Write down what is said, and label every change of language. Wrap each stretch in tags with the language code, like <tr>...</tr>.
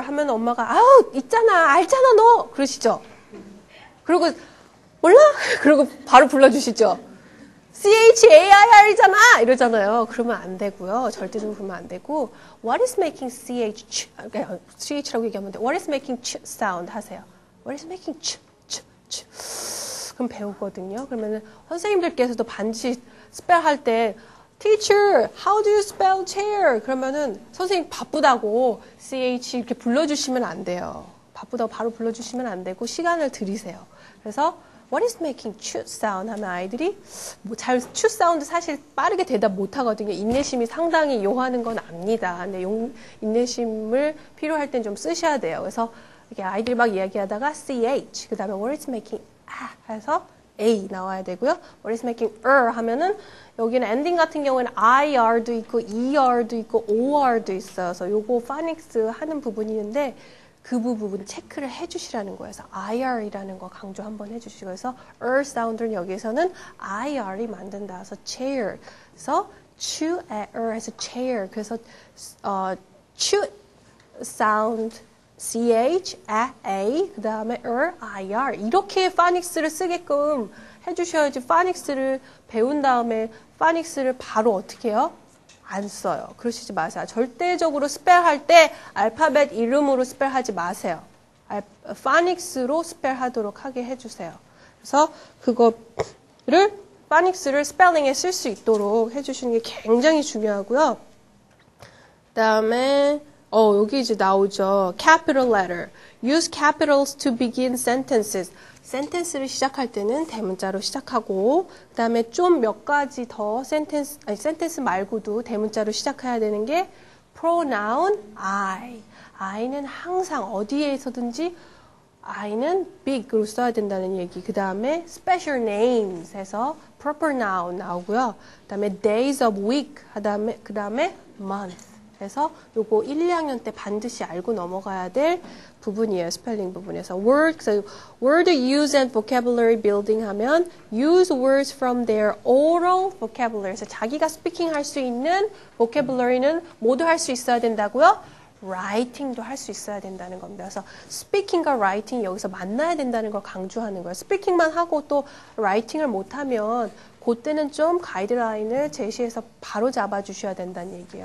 <ko>하면 엄마가 있잖아, 알잖아 너 그러시죠. 그리고 몰라? 그리고 바로 불러주시죠. CHAIR이잖아 이러잖아요. 그러면 안 되고요. 절대적으로 그러면 안 되고</ko> <en>What is making</en> <ko>CH라고 얘기하면 돼.</ko> <en>What is making ch sound</en> <ko>하세요.</ko> <en>What is making ch</en> <ko>그럼 배우거든요. 그러면 선생님들께서도 반드시 스펠할 때</ko> <en>Teacher, how do you spell chair?</en> <ko>그러면은 선생님 바쁘다고 CH 이렇게 불러주시면 안 돼요. 바쁘다고 바로 불러주시면 안 되고 시간을 들이세요.</ko> <en>그래서 What is making ch sound?</en> <ko>하면 아이들이 잘 ch 사운드 사실 빠르게 대답 못 하거든요. 인내심이 상당히 요하는 건 압니다. 근데 인내심을 필요할 땐 좀 쓰셔야 돼요. 그래서 이렇게 아이들이 막 이야기하다가 CH 그 다음에</ko> <en>What is making</en> <ko>해서 A 나와야 되고요.</ko> <en>What is making</en> <ko>하면은 여기는 엔딩 같은 경우에는 IR도 있고 ER도 있고 OR도 있어요. 그래서 요거 파닉스 하는 부분이 있는데 그 부분 체크를 해주시라는 거예요. 그래서 IR이라는 거 강조 한번 해주시고 그래서 사운드는 여기서는 IR이 만든다. 그래서 chair. 그래서 chew 해서 chair. 그래서 chew sound CH, A, 그 다음에 IR. 이렇게 파닉스를 쓰게끔 해주셔야지 파닉스를 배운 다음에 파닉스를 바로 어떻게 해요? 안 써요. 그러시지 마세요. 절대적으로 스펠할 때 알파벳 이름으로 스펠하지 마세요. 파닉스로 스펠하도록 하게 해주세요. 그래서 그거를 파닉스를 스펠링에 쓸 수 있도록 해주시는 게 굉장히 중요하고요. 그 다음에 여기 이제 나오죠.</ko> <en>Capital letter. Use capitals to begin sentences.</en> <ko>센텐스를 시작할 때는 대문자로 시작하고 그 다음에 좀 몇 가지 더 센텐스 말고도 대문자로 시작해야 되는 게 pronoun I. I는 항상 어디에서든지 I는 big로 써야 된다는 얘기. 그 다음에 special names 해서 proper noun 나오고요. 그 다음에</ko> <en>days of week.</en> <ko>그 다음에 month. 그래서 요거 1, 2학년 때 반드시 알고 넘어가야 될 부분이에요. 스펠링 부분에서.</ko> <en>word use and vocabulary building</en> <ko>하면</ko> <en>use words from their oral vocabulary.</en> <ko>그래서 자기가 스피킹 할 수 있는 vocabulary는 모두 할 수 있어야 된다고요. writing도 할 수 있어야 된다는 겁니다. 그래서 speaking과 writing이 여기서 만나야 된다는 걸 강조하는 거예요. 스피킹만 하고 또 writing을 못하면 그때는 좀 가이드라인을 제시해서 바로 잡아주셔야 된다는 얘기예요.</ko>